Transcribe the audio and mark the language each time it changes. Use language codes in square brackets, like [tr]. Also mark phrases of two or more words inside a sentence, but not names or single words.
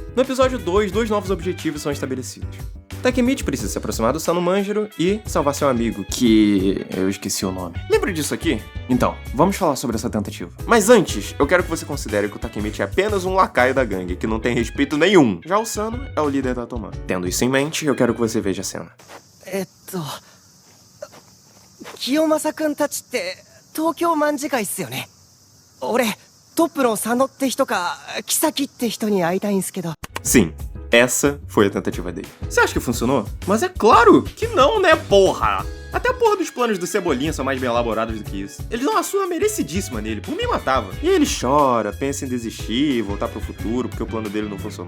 [pt] No episódio 2, 2 novos objetivos são estabelecidos. Takemichi precisa se aproximar do Sano Manjiro e salvar seu amigo, que... eu esqueci o nome. Lembra disso aqui? Então, vamos falar sobre essa tentativa. Mas antes, eu quero que você considere que o Takemichi é apenas um lacaio da gangue, que não tem respeito nenhum. Já o Sano é o líder da Toman. Tendo isso em mente, eu quero que você veja a cena. [ja] キヨマサくんたちって東京卍會ですよね? 俺、トップの佐野って人か稀咲って人に会いたいですけど. [pt] Sim. Essa foi a tentativa dele. Você acha que funcionou? Mas é claro que não, né, porra? Até a porra dos planos do Cebolinha são mais bem elaborados do que isso. Eles dão uma surra merecidíssima nele, por mim matava. E ele chora, pensa em desistir, voltar pro futuro, porque o plano dele não funcionou.